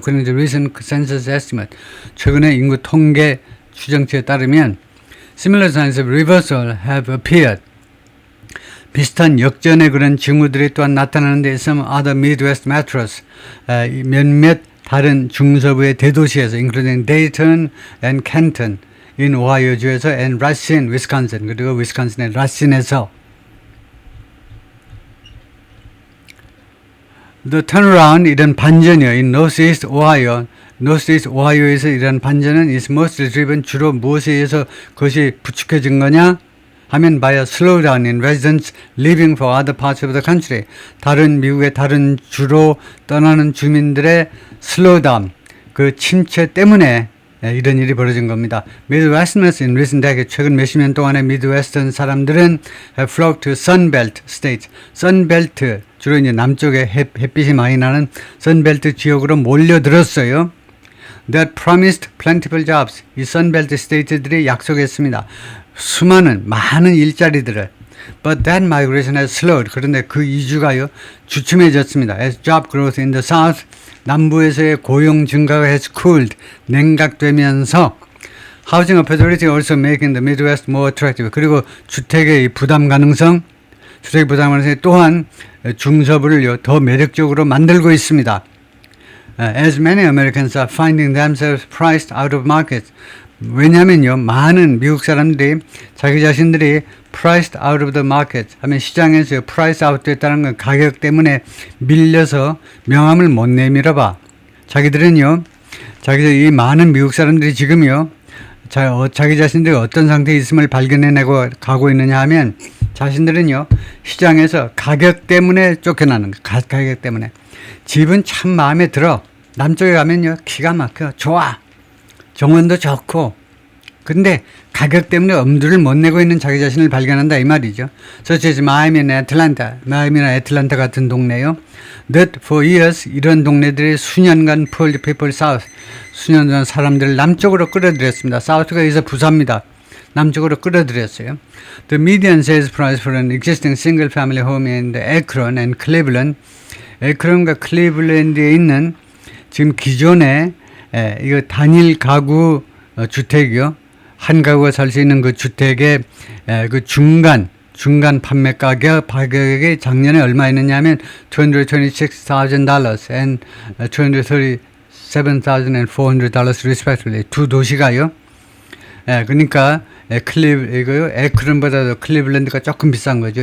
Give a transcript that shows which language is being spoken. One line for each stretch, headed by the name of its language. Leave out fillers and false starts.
English: 그런데 recent census estimate
Korean: 최근의 인구 통계 추정치에 따르면
English: similar signs of reversal have appeared
Korean: 비슷한 역전의 그런 징후들이 또한 나타나는데
English: some other Midwest metros
Korean: 몇몇 다른 중서부의 대도시에서
English: including Dayton and Canton in
Korean: 오하이오주에서
English: and Racine, Wisconsin
Korean: 그리고 위스콘신의 라신에서
English: The turnaround
Korean: 이런 반전이요.
English: in Northeast Ohio
Korean: Northeast Ohio에서 이런 반전은
English: is mostly driven
Korean: 주로 무엇에 의해서 그것이 부축해진 거냐 하면
English: by a slowdown in residents leaving for other parts of the country.
Korean: 다른 미국의 다른 주로 떠나는 주민들의 slowdown, 그 침체 때문에 이런 일이 벌어진 겁니다.
English: Midwesterners in recent decades,
Korean: 최근 몇십 년 동안의 미드웨스턴 사람들은
English: have flocked to Sunbelt states.
Korean: Sunbelt, 주로 이제 남쪽에 햇빛이 많이 나는 Sunbelt 지역으로 몰려들었어요.
English: That promised plentiful jobs.
Korean: 이 Sunbelt state들이 약속했습니다. 많은 일자리들을.
English: But that migration has slowed.
Korean: 그런데 그 이주가요, 주춤해졌습니다.
English: As job growth in the south,
Korean: 남부에서의 고용 증가가
English: has cooled,
Korean: 냉각되면서
English: Housing affordability also making the Midwest more attractive.
Korean: 그리고 주택의 부담 가능성이 또한 중서부를요, 더 매력적으로 만들고 있습니다.
English: As many Americans are finding themselves priced out of markets.
Korean: 왜냐하면요, 많은 미국 사람들이 자기 자신들이
English: priced out of the market
Korean: 하면 시장에서 price out 됐다는 건 가격 때문에 밀려서 명함을 못 내밀어 봐. 자기들은요, 이 많은 미국 사람들이 지금요, 자기 자신들이 어떤 상태에 있음을 발견해내고 가고 있느냐 하면 자신들은요, 시장에서 가격 때문에 쫓겨나는 거. 가격 때문에. 집은 참 마음에 들어. 남쪽에 가면요, 기가 막혀. 좋아. 정원도 좋고 근데 가격 때문에 엄두를 못 내고 있는 자기 자신을 발견한다 이 말이죠.
English: Such as
Korean: Miami나 Atlanta, 마이애미나 애틀란타 같은 동네요. That for years 이런 동네들이 수년간 pulled people south, 수년간 사람들을 남쪽으로 끌어들였습니다. South가 여기서 부사입니다. 남쪽으로 끌어들였어요.
English: The median sales price for an existing single family home in the Akron and Cleveland,
Korean: 에크론과 클리블랜드에 있는 지금 기존에 이거 단일 가구 주택이요. 한 가구가 살 수 있는 그 주택의 그 중간 판매 가격이 작년에 얼마였느냐면
English: $226,000 and $237,400 respectively.
Korean: 두 도시가요. 그러니까 에크론보다도 클리블랜드가 조금 비싼 거죠.